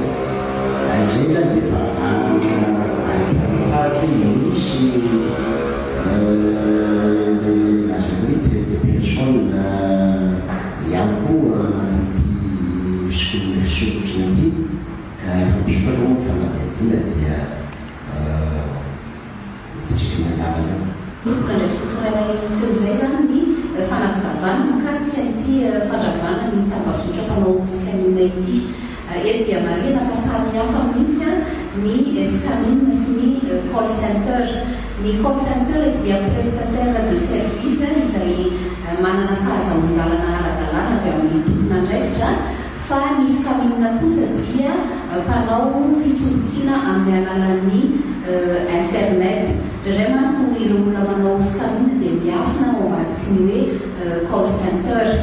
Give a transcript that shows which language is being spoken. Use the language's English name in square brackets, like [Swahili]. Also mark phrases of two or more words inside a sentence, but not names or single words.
[Malagasy] Izay zany dia fa ahitahatra hoe misy lazany hoe [French] trait de personne [Malagasy] ihany koa anaty fisolozana ity ka efa misokatra moa fanadihadiana dia tsika mianarana ndraiky teo izay zany ny fanazavana mikasika ity fandravana ny tambazotra mpanao skamina ity. Eto dia marina fa samy hafa mihitsy ny skamina sy ny [English] call center. [Malagasy] Ny [English] call center [Malagasy] dia [French] prestataire de service [Malagasy] izay manana fahazahoan-dalana ara-dalàna avy amin'ny tompon'andraikitra, fa ny skamina kosa dia mpanao fisolokiana amin'ny alalan'ny internet. Indray manko ireo olona manao skamina dia miafina ao ambadiky ny hoe [English] call center.